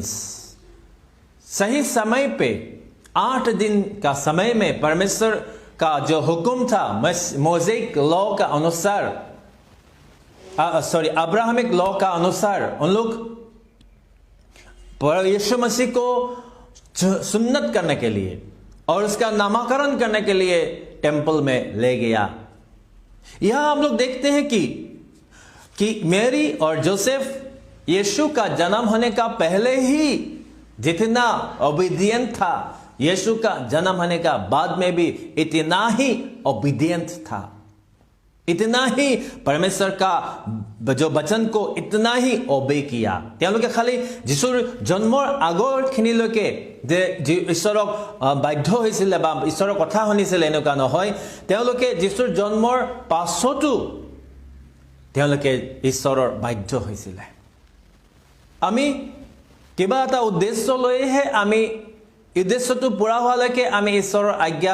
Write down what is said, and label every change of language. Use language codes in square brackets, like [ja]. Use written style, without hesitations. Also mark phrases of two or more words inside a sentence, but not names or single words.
[hi] सही समय पे 8 दिन का समय में परमेश्वर का जो हुक्म था [en] Mosaic law [hi] का अनुसार [en] Abrahamic law [hi] का अनुसार उन लोग यीशु मसीह को सुन्नत करने के लिए और उसका नामकरण करने के लिए टेंपल में ले गया यहाँ हम लोग देखते हैं कि मैरी और जोसेफ यीशु का जन्म होने का पहले ही जितना ओबीडिएंट था यीशु का जन्म होने का बाद में भी इतना ही ओबीडिएंट था इतना ही परमेश्वर का जो वचन को इतना ही ओबे किया [as] তেওঁলোকে খালি যিশুৰ জন্মৰ আগৰখিনিলৈকে যে ঈশ্বৰক বাধ্য হৈছিল বা ঈশ্বৰৰ কথা শুনিছিল এনেকুৱা নহয় তেওঁলোকে যিশুৰ জন্মৰ পাছতো তেওঁলোকে ঈশ্বৰৰ বাধ্য হৈছিল আমি কিবা এটা উদ্দেশ্য লৈহে আমি উদ্দেশ্যটো পূৰা হোৱালৈকে আমি ঈশ্বৰৰ আজ্ঞা